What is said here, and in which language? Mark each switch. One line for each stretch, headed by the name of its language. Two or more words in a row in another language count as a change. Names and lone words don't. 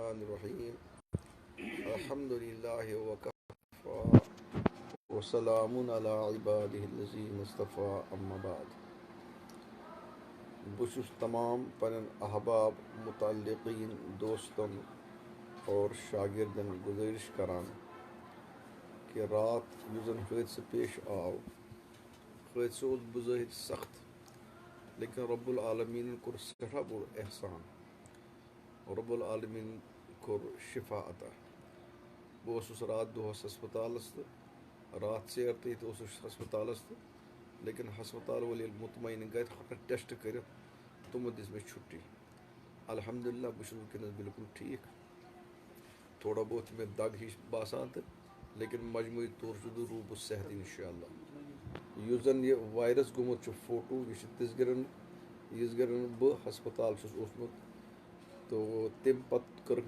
Arabic: الرحمن الرحیم الحمد للہ وکفى وسلام علی عبادہ الذین اصطفى اما بعد
Kashmiri: بہ چھس تمام پنن احباب متعلقین دوستن اور شاگردن گزارش کران کہ رات یس زن حادثہ پیش آو حادثہ اوس بظاہر سخت لیکن
Arabic: رب العالمین
Kashmiri: کور سٹھاہ بوڑ احسان
Arabic: رب العالمین
Kashmiri: کور شفا عطا بہٕ رات دۄہس ہسپتالس تہٕ رات ژیر تہِ ہسپتالس تہٕ لیکن ہسپتال وٲلۍ ییٚلہِ مطمعین گٔے ٹیسٹ کٔرِتھ تِمو دِژ مےٚ چھُٹی الحمدللہ بہٕ چھُس وٕنکیٚنس بالکل ٹھیٖک تھوڑا بہت چھِ مےٚ دگ ہِش باسان تہٕ لیکن مجموعی طور چھُس بہٕ روٗدُس صحت انشاءاللہ یُس زن یہِ وایرس گوٚمُت چھُ فوٹو یہِ چھُ یِژ گرن بہٕ ہسپتال چھُس اوسمُت تو تمہِ پتہٕ کٔرٕکھ